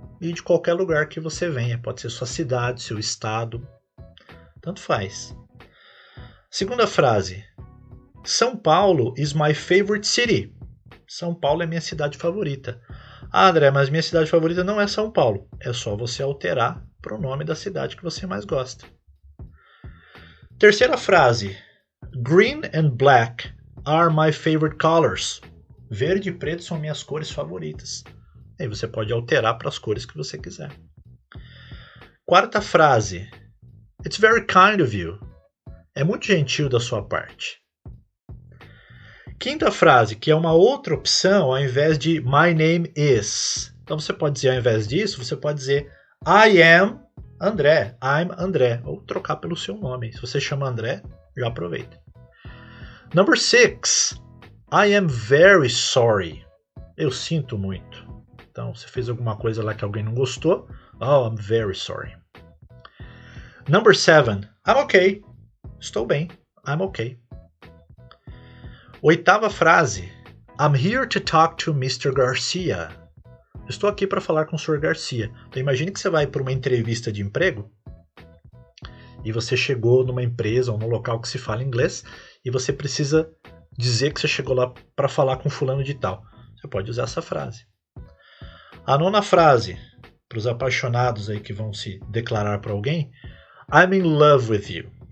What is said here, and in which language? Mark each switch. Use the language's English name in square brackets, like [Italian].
[Portuguese] E de qualquer lugar que você venha. Pode ser sua cidade, seu estado. Tanto faz. Segunda frase: [English] São Paulo is my favorite city. [Portuguese] São Paulo é minha cidade favorita. Ah, André, mas minha cidade favorita não é São Paulo. É só você alterar para o nome da cidade que você mais gosta. Terceira frase. [English] Green and black are my favorite colors. [Portuguese] Verde e preto são minhas cores favoritas. Aí você pode alterar para as cores que você quiser. Quarta frase. [English] It's very kind of you. [Portuguese] É muito gentil da sua parte. Quinta frase, que é uma outra opção ao invés de [English] my name is. [Portuguese] Então você pode dizer, ao invés disso, você pode dizer [English] I am André, I'm André, [Portuguese] ou trocar pelo seu nome. Se você chama André, já aproveita. [English] Number 6, I am very sorry. [Portuguese] Eu sinto muito. Então, você fez alguma coisa lá que alguém não gostou. [English] Oh, I'm very sorry. Number 7, I'm okay. [Portuguese] Estou bem, [English] I'm okay. [Portuguese] Oitava frase, [English] I'm here to talk to Mr. Garcia. [Portuguese] Estou aqui para falar com o Sr. Garcia. Então imagine que você vai para uma entrevista de emprego e você chegou numa empresa ou num local que se fala inglês e você precisa dizer que você chegou lá para falar com fulano de tal. Você pode usar essa frase. A nona frase, para os apaixonados aí que vão se declarar para alguém, [English] I'm in love with you.